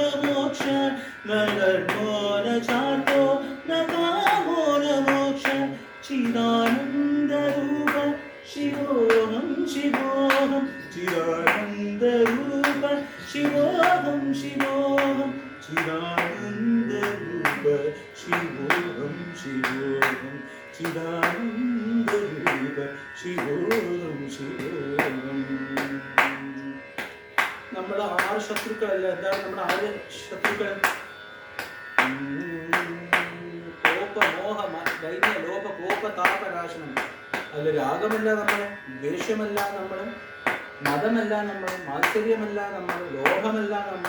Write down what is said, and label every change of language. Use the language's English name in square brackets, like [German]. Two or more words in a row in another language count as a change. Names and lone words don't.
[Sanskrit] मोक्ष न धर्मो न चार्तो न कामो न मोक्ष चिदानन्दरूप शिवोऽहं शिवोऽहं चिदानन्दरूप शिवोऽहं शिवोऽहं चिदानन्दरूप शिवोऽहं शिवोऽहं चिदानन्दरूप शिवोऽहं शिवोऽहं. [Malayalam] നമ്മുടെ 6 ശത്രുക്കളല്ല. എന്താണ് നമ്മുടെ 6 ശത്രുക്കൾ? കോപ, മോഹ, ദൈന്യ, ലോഭ, കോപ, താപനാശനം. അതിൽ രാഗമല്ല നമ്മൾ, ദ്വേഷമല്ല നമ്മൾ, മതമല്ല നമ്മൾ, മാത്സര്യമല്ല നമ്മൾ, ലോഭമല്ല നമ്മൾ.